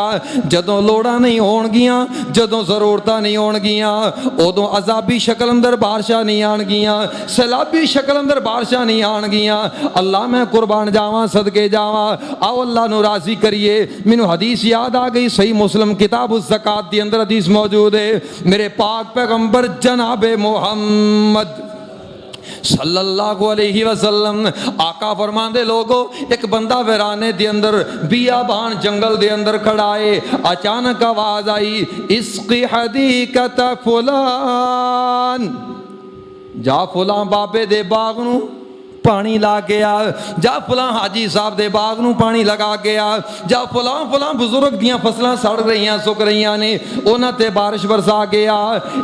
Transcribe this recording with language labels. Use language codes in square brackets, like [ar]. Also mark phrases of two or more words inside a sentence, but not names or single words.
[pa] ਜਦੋਂ ਲੋੜਾਂ ਨਹੀਂ ਹੋਣਗੀਆਂ, ਜਦੋਂ ਜ਼ਰੂਰਤਾਂ ਨਹੀਂ ਹੋਣਗੀਆਂ, ਉਦੋਂ ਅਜ਼ਾਬੀ ਸ਼ਕਲ ਅੰਦਰ ਬਾਰਿਸ਼ਾਂ ਨਹੀਂ ਆਣਗੀਆਂ, ਸੈਲਾਬੀ ਸ਼ਕਲ ਅੰਦਰ ਬਾਰਿਸ਼ਾਂ ਨਹੀਂ ਆਣਗੀਆਂ। ਅੱਲਾਹ ਮੈਂ ਕੁਰਬਾਨ ਜਾਵਾਂ, ਸਦਕੇ ਜਾਵਾਂ। ਆਓ ਅੱਲਾਹ ਨੂੰ ਰਾਜ਼ੀ ਕਰੀਏ। ਮੈਨੂੰ ਹਦੀਸ ਯਾਦ ਆ ਗਈ, ਸਹੀ ਮੁਸਲਿਮ ਕਿਤਾਬ ਉਸ ਜ਼ਕਾਤ ਦੀ ਅੰਦਰ ਹਦੀਸ ਮੌਜੂਦ ਹੈ। ਮੇਰੇ ਪਾਕ ਪੈਗ਼ੰਬਰ ਜਨਾਬੇ ਮੁਹੰਮਦ [ar] صلى الله عليه وسلم [pa] ਆਕਾ ਫਰਮਾਂਦੇ, ਲੋਗੋ ਏਕ ਬੰਦਾ ਵੀਰਾਨੇ ਦੇ ਅੰਦਰ ਬਿਆਬਾਨ ਜੰਗਲ ਦੇ ਅੰਦਰ ਖੜ੍ਹਾ ਹੈ। ਅਚਾਨਕ ਆਵਾਜ਼ ਆਈ, [ar] اسق حديقة فلان, [pa] ਜਾ ਫੁਲਾਂ ਬਾਬੇ ਦੇ ਬਾਗ ਨੂੰ ਪਾਣੀ ਲਾ ਕੇ ਆ, ਜਾ ਫਲਾਂ ਹਾਜੀ ਸਾਹਬ ਦੇ ਬਾਗ ਨੂੰ ਪਾਣੀ ਲਗਾ ਕੇ ਆ, ਜਾ ਫਲਾਂ ਫਲਾਂ ਬੁਜ਼ੁਰਗ ਦੀਆਂ ਫਸਲਾਂ ਸੜ ਰਹੀ ਸੁੱਕ ਰਹੀ ਨੇ ਉਨ੍ਹਾਂ ਤੇ ਬਾਰਿਸ਼ ਬਰਸਾ ਕੇ ਆ।